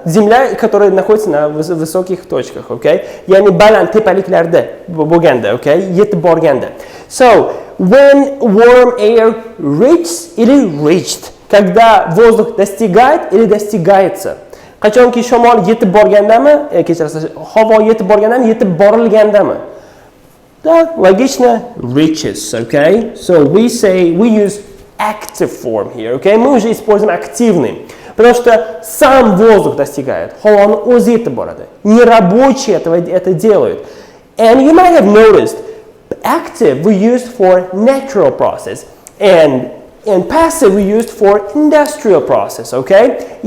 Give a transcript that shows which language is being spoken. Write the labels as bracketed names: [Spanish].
[Russian] Земля, которая находится на высоких точках, okay? [Uzbek] Yani baland tepaliklarda bo'lganda, okay? Yetib borganda. [English] So, when warm air reaches или reached, [Russian] когда воздух достигает или достигается. [Uzbek] Qachonki shamol yetib borgandami, kechirasiz, havo yetib borgandami, yetib borilgandami? [Russian] Да, логично, [English] reaches, okay? So we use active form here, okay? [Russian] Мы уже используем активный, потому что сам воздух достигает, он [Uzbek] o'zi yetib boradi. [Russian] Не рабочие это делают. [English] And you might have noticed, active we used for natural process, and passive we used for industrial process, okay?